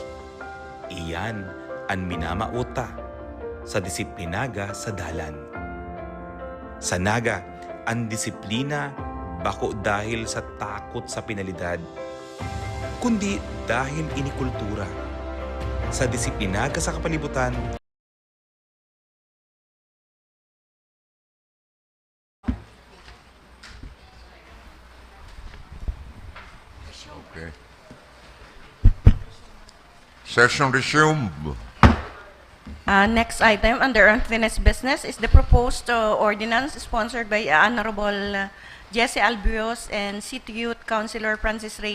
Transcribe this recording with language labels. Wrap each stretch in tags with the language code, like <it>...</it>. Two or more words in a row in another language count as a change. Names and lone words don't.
<bik>Iyan ang minamauta sa disiplinaga sa dalan. Sa Naga, ang disiplina bako dahil sa takot sa penalidad, kundi dahil inikultura. Sa disiplina sa kapalibutan,</bik> <en>Okay. Session resumed. Next item under unfinished business is the proposed ordinance sponsored by Honorable Jesse Albios and City Youth Councilor Francis Ray</en>